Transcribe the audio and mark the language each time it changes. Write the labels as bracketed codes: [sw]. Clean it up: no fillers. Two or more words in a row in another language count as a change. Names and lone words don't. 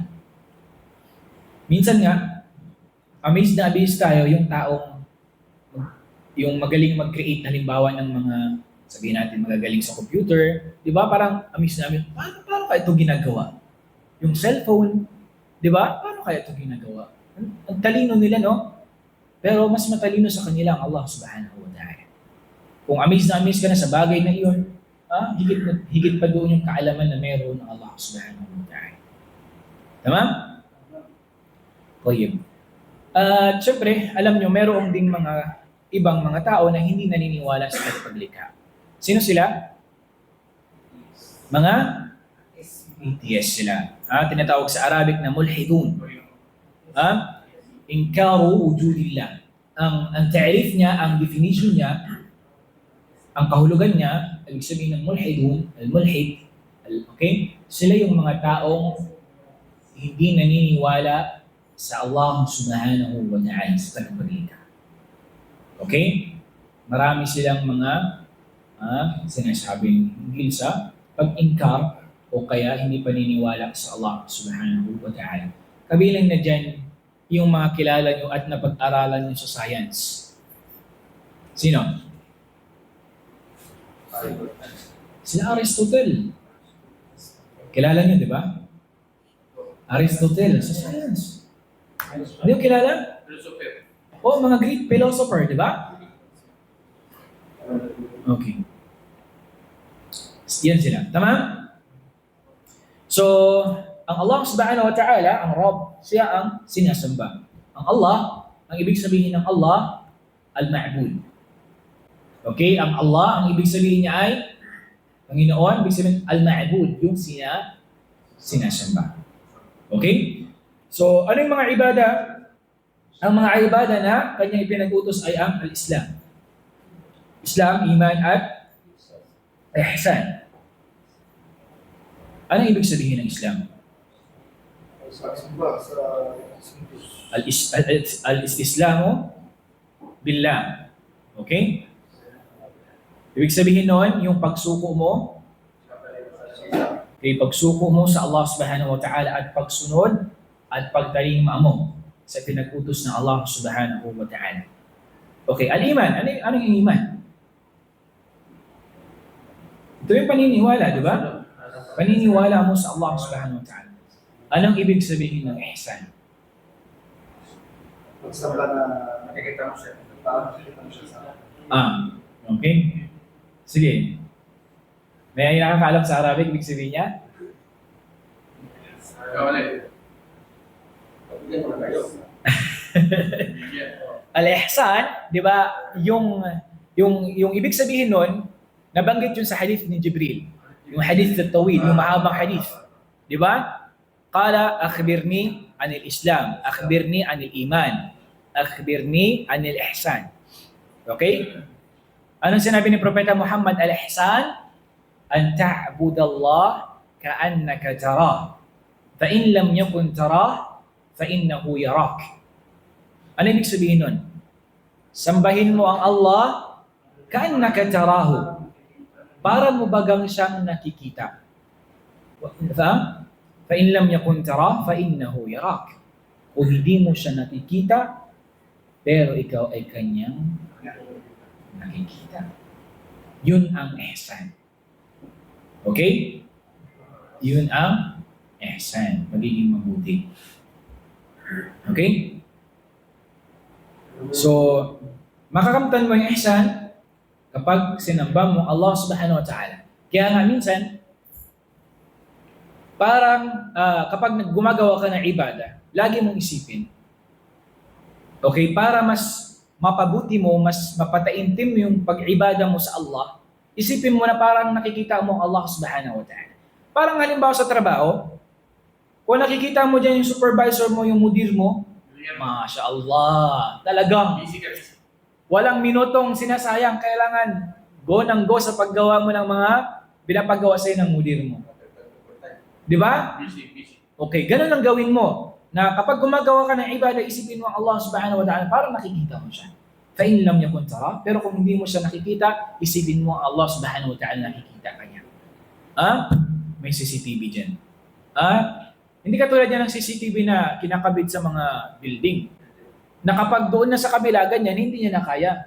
[tl] Minsan nga, amazed na amazed tayo yung taong yung magaling mag-create halimbawa ng mga, sabihin natin, magagaling sa computer. Di ba? Parang amazed namin, paano kaya ito ginagawa? Yung cellphone, di ba? Paano kaya ito ginagawa? Ang talino nila, no? Pero mas matalino sa kanila ang [ar] الله سبحانه وتعالى. [tl] Kung amazed ka na sa bagay na iyon, higit pa doon yung kaalaman na meron ng [ar] الله سبحانه وتعالى. [tl] Tama? Tayyib. At syempre, alam nyo, meron ding mga ibang mga tao na hindi naniniwala sa paglikha. Sino sila? Mga atheist sila. Tinatawag sa Arabic na mulhidun. [ar] إنكار وجود الله. [tl] Ang ta'rif niya, ang definition niya, ang kahulugan niya, ibig sabihin ng mulhidun, al-mulhid, okay? Sila yung mga taong hindi naniniwala sa [ar] الله سبحانه وتعالى [tl] sa tagapaglikha. Okay? Marami silang mga sinasabing hinggil sa pag-inkar o kaya hindi paniniwala sa [ar] الله سبحانه وتعالى. [tl] Kabilang na dyan yung mga kilala nyo at napag-aralan nyo sa science. Sino? Sila Aristotle. Kilala nyo, di ba? Aristotle sa science. Ano yung kilala? O, mga Greek philosopher, di ba? Okay. Yan sila. Tama? So, ang [ar] الله سبحانه وتعالى, [tl] ang Rabb, siya ang sinasamba. Ang Allah, ang ibig sabihin ng Allah, al-ma'bud. Okay? Ang Allah, ang ibig sabihin niya ay Panginoon, ibig sabihin al-ma'bud, yung sinasamba. Okay? So, ano yung mga ibada? Ang mga ibada na kanyang ipinag-utos ay ang al-Islam. Islam, iman at ihsan. Ano ibig sabihin ng Islam? [ar] الإسلام بالله. [tl] Okay? Ibig sabihin noon, yung pagsuko mo, pagsuko mo sa [ar] الله سبحانه وتعالى [tl] at pagsunod at pagtalima mo sa pinag-utos ng [ar] الله سبحانه وتعالى. [tl] Okay, al-iman. Ano yung iman? Ito yung paniniwala, di ba? Paniniwala mo sa [ar] الله سبحانه وتعالى. [tl] Anong ibig sabihin ng ihsan? Magsabla na nakikita mo siya. Parang nakikita mo siya sa Okay. Sige. May nakakaalam sa Arabic, ibig sabihin niya? Al-ihsan, di ba, yung ibig sabihin nun, nabanggit yun sa hadith ni Jibril. Yung hadith na tawid, yung mahabang hadith. Di ba? [ar] قال أخبرني عن الإسلام أخبرني عن الإيمان أخبرني عن الإحسان. [tl] Okay? Anong sinabi ni Propeta Muhammad al-ihsan? [ar] أن تعبد الله كأنك تراه. فإن لم يكن تراه فإنه يراك. [tl] Ano ibig sabihin nun? Sambahin mo ang Allah [ar] كأنك تراه. [tl] Para mo bagang siyang nakikita. [ar] فإن لم يكن تراه فإنه يراك. [tl] Kung hindi mo siya nakikita, pero ikaw ay kanyang nakikita. Yun ang ihsan. Okay? Yun ang ihsan. Magiging mabuti. Okay? So, makakamtan mo yung ihsan kapag sinamba mo [ar] الله سبحانه وتعالى. [tl] Kaya nga minsan, parang kapag gumagawa ka ng ibada, lagi mong isipin, okay, para mas mapabuti mo, mas mapataintim yung pag-ibada mo sa Allah, isipin mo na parang nakikita mo ang [ar] الله سبحانه وتعالى. [tl] Parang halimbawa sa trabaho, kung nakikita mo dyan yung supervisor mo, yung mudir mo, [ar] ما شاء الله, [tl] talagang walang minutong sinasayang, kailangan go ng go sa paggawa mo ng mga pinapagawa sa'yo ng mudir mo. Di ba? Okay, ganun ang gawin mo. Na kapag gumagawa ka ng ibadah, isipin mo ang [ar] الله سبحانه وتعالى, [tl] parang nakikita mo siya. [ar] فإن لم يكن تراه, [tl] pero kung hindi mo siya nakikita, isipin mo ang [ar] الله سبحانه وتعالى, [tl] nakikita ka niya. May CCTV dyan. Hindi katulad yan ng CCTV na kinakabit sa mga building. Na kapag doon na sa kabila, ganyan, hindi niya na kaya.